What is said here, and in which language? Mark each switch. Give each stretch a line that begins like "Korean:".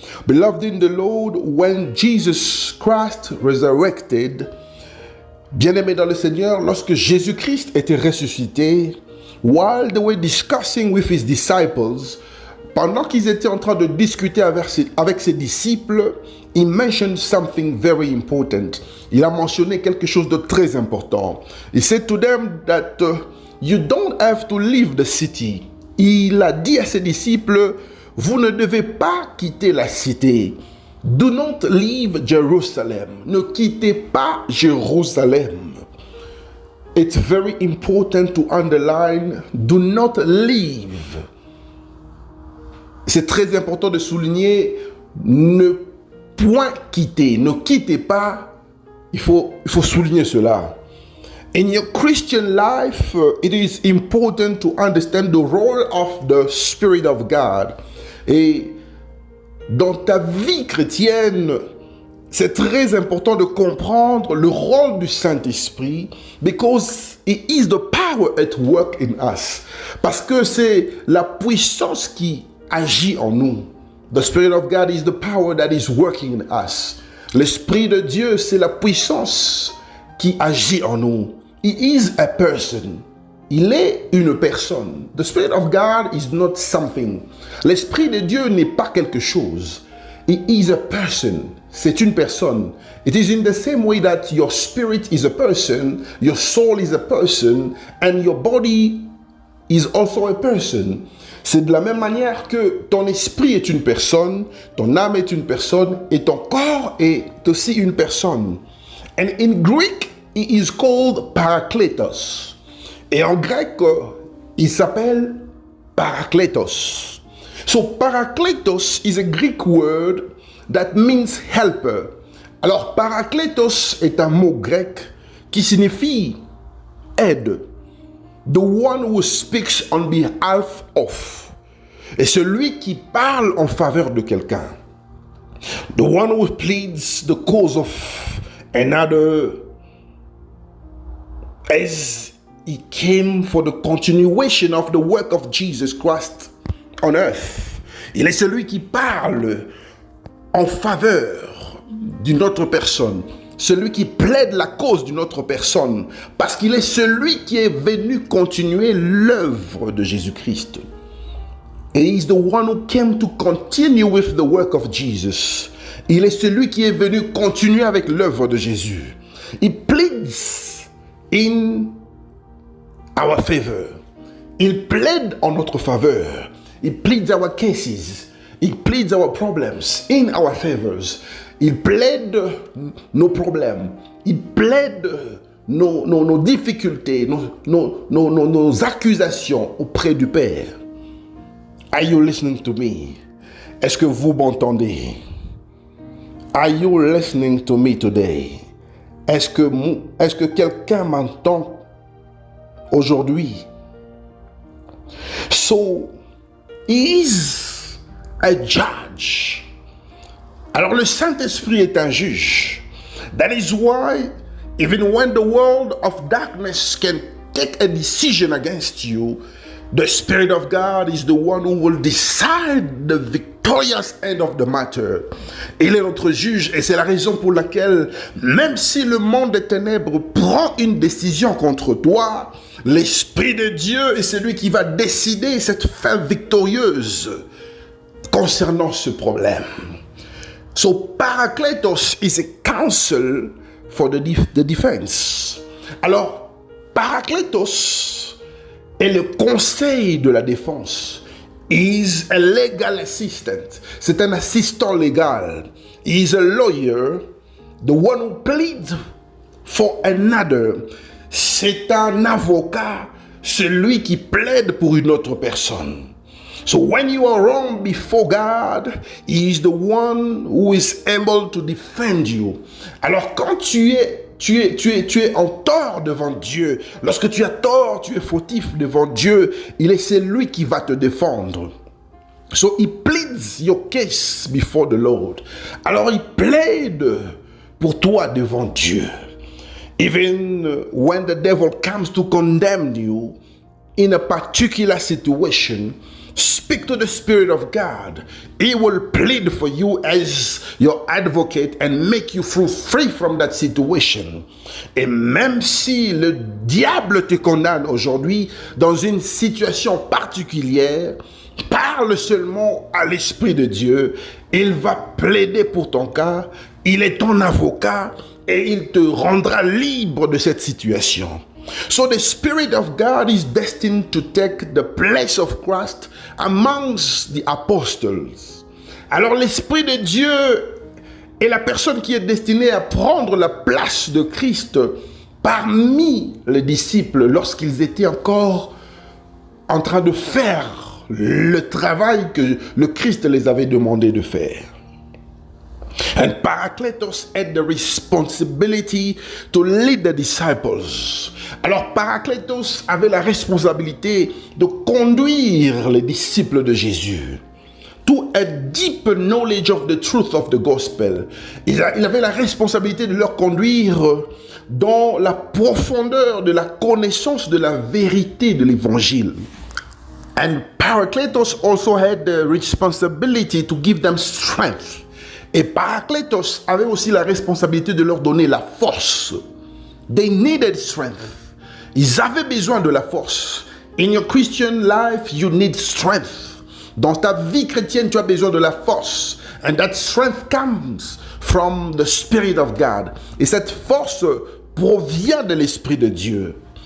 English: Beloved in the Lord, when Jesus Christ resurrected,
French: bien-aimés dans le Seigneur, lorsque Jésus-Christ était ressuscité,
English: while they were discussing with his disciples,
French: pendant qu'ils étaient en train de discuter avec ses disciples,
English: he mentioned something very important.
French: Il a mentionné quelque chose de très important.
English: He said to them that you don't have to leave the city.
French: Il a dit à ses disciples, vous ne devez pas quitter la cité.
English: Do not leave Jerusalem.
French: Ne quittez pas Jérusalem.
English: It's very important to underline, do not leave.
French: c'est très important de souligner, ne point quitter, ne quittez pas, il faut souligner cela.
English: In your Christian life, it is important to understand the role of the Spirit of God.
French: Et dans ta vie chrétienne, c'est très important de comprendre le rôle du Saint-Esprit,
English: because it is the power at work in us.
French: Parce que c'est la puissance qui agit en nous.
English: The Spirit of God is the power that is working in us.
French: L'Esprit de Dieu, c'est la puissance qui agit en nous.
English: He is a person.
French: Il est une personne.
English: The Spirit of God is not something.
French: L'Esprit de Dieu n'est pas quelque chose.
English: He is a person.
French: C'est une personne.
English: It is in the same way that your spirit is a person, your soul is a person, and your body is also a person.
French: C'est de la même manière que ton esprit est une personne, ton âme est une personne, et ton corps est aussi une personne.
English: And in Greek, he is called Parakletos.
French: Et en grec, il s'appelle Parakletos.
English: So Parakletos is a Greek word that means helper.
French: Alors Parakletos est un mot grec qui signifie aide.
English: The one who speaks on behalf of.
French: Et celui qui parle en faveur de quelqu'un.
English: The one who pleads the cause of another, as he came for the continuation of the work of Jesus Christ on earth.
French: Il est celui qui parle en faveur d'une autre personne, celui qui plaide la cause d'une autre personne, parce qu'il est celui qui est venu continuer l'œuvre de Jésus-Christ.
English: And he is the one who came to continue with the work of Jesus.
French: Il est celui qui est venu continuer avec l'œuvre de Jésus.
English: He pleads in our favor.
French: Il plaide en notre faveur.
English: He pleads our cases. He pleads our problems in our favors.
French: Il plaide nos problèmes. Il plaide nos difficultés, nos accusations auprès du Père.
English: Are you listening to me?
French: Est-ce que vous m'entendez?
English: Are you listening to me today?
French: Est-ce que quelqu'un m'entend aujourd'hui?
English: So, he is a judge.
French: Alors le Saint-Esprit est un juge.
English: That is why, even when the world of darkness can take a decision against you, the Spirit of God is the one who will decide the victorious end of the matter.
French: Il est notre juge et c'est la raison pour laquelle, même si le monde des ténèbres prend une décision contre toi, l'Esprit de Dieu est celui qui va décider cette fin victorieuse concernant ce problème.
English: So Parakletos is a counsel for the defense.
French: Alors, Parakletos est le conseil de la défense.
English: He is a legal assistant.
French: C'est un assistant légal.
English: He is a lawyer, the one who pleads for another.
French: C'est un avocat, celui qui plaide pour une autre personne.
English: So when you are wrong before God, He is the one who is able to defend you.
French: Alors quand tu es en tort devant Dieu, lorsque tu as tort, tu es fautif devant Dieu, il est celui qui va te défendre.
English: So he pleads your case before the Lord.
French: Alors il plaide pour toi devant Dieu.
English: Even when the devil comes to condemn you in a particular situation, speak to the Spirit of God. He will plead for you as your advocate and make you free from that situation.
French: Et même si le diable te condamne aujourd'hui dans une situation particulière, parle seulement à l'Esprit de Dieu. Il va plaider pour ton cas. Il est ton avocat et il te rendra libre de cette situation.
English: So the Spirit of God is destined to take the place of Christ amongst the apostles.
French: Alors l'Esprit de Dieu est la personne qui est destinée à prendre la place de Christ parmi les disciples lorsqu'ils étaient encore en train de faire le travail que le Christ les avait demandé de faire.
English: And Parakletos had the responsibility to lead the disciples.
French: Alors Parakletos avait la responsabilité de conduire les disciples de Jésus
English: to a deep knowledge of the truth of the gospel.
French: Il avait la responsabilité de leur conduire dans la profondeur de la connaissance de la vérité de l'évangile.
English: And Parakletos also had the responsibility to give them strength.
French: Et Parakletos avait aussi la responsabilité de leur donner la force.
English: They needed strength.
French: Ils avaient besoin de la force.
English: In your Christian life, you need strength.
French: Dans ta vie chrétienne, tu as besoin de la force.
English: And that strength comes from the Spirit of God.
French: Et cette force provient de l'Esprit de Dieu.